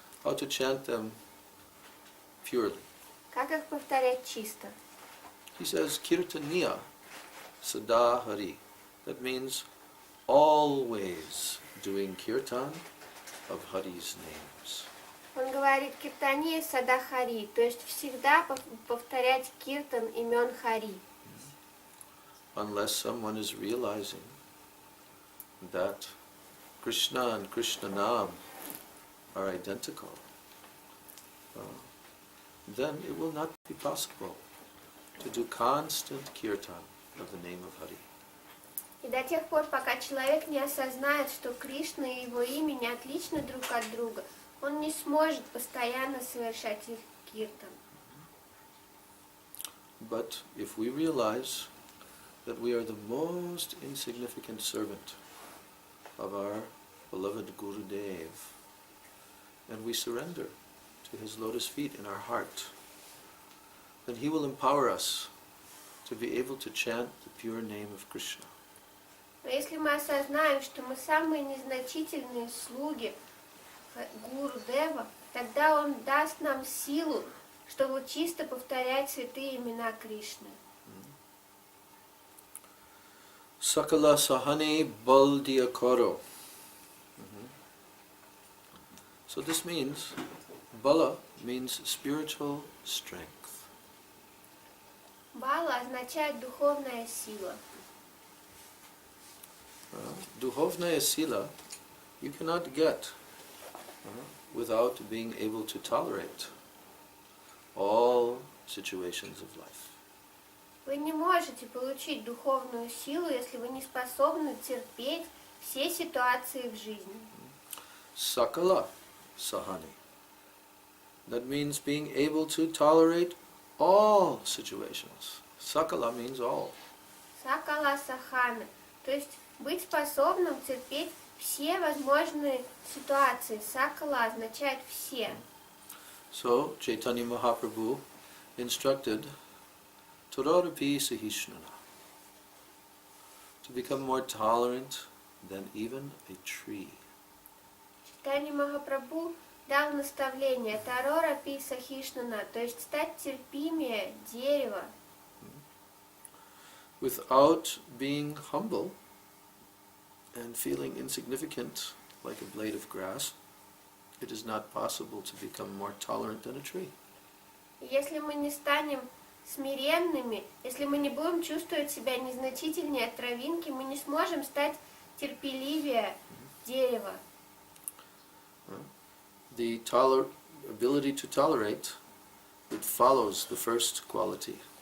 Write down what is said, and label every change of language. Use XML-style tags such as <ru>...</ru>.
<en>How to chant them purely.</en> <ru>Как их повторять чисто.</ru> <en>He says,</en> <sa>Kirtaniya Sada Hari.</sa> <en>That means always doing kirtan of Hari's names.</en> <ru>Он говорит</ru> <sa>киртания сада Хари,</sa> <ru>то есть всегда повторять киртан имен Хари.</ru> <en>Unless someone is realizing that Krishna and Krishna Nam are identical, then it will not be possible to do constant kirtan of the name of Hari.</en> <ru>И до тех пор, пока человек не осознает, что Кришна и его имя не отличны друг от друга, он не сможет постоянно совершать их киртан.</ru> <en>But if we realize that we are the most insignificant servant of our beloved Gurudev, and we surrender to his lotus feet in our heart, then he will empower us to be able to chant the pure name of Krishna.</en> <ru>Но если мы осознаем, что мы самые незначительные слуги Гурудева, тогда он даст нам силу, чтобы чисто повторять святые имена Кришны.</ru> <bn>Sakala sahane baldiya karo.</bn> <en>So this means, bala means spiritual strength.</en> <ru>Бала означает духовная сила. Duhovnaya sila</ru> <en>you cannot get without being able to tolerate all situations of life.</en> <ru>Вы не можете получить духовную силу, если вы не способны терпеть все ситуации в жизни.</ru> <bn>Sakala sahani.</bn> <en>That means being able to tolerate all situations. Sakala means all.</en> <ru>Сакала сахана, то есть быть способным терпеть все возможные ситуации. Сакала означает все.</ru> <en>So Chaitanya Mahaprabhu instructed Tadarapi Sahishnana, to become more tolerant than even a tree.</en> <ru>Чайтанья Махапрабху дал наставление Тарора Пи Сахишнана, то есть стать терпимее дерева.</ru> <en>without being humble and feeling insignificant like a blade of grass, it is not possible to become more tolerant than a tree.</en> <ru>Если мы не станем смиренными, если мы не будем чувствовать себя незначительнее от травинки, мы не сможем стать терпеливее дерева.</ru> <en>The ability to tolerate, it follows the first quality.</en>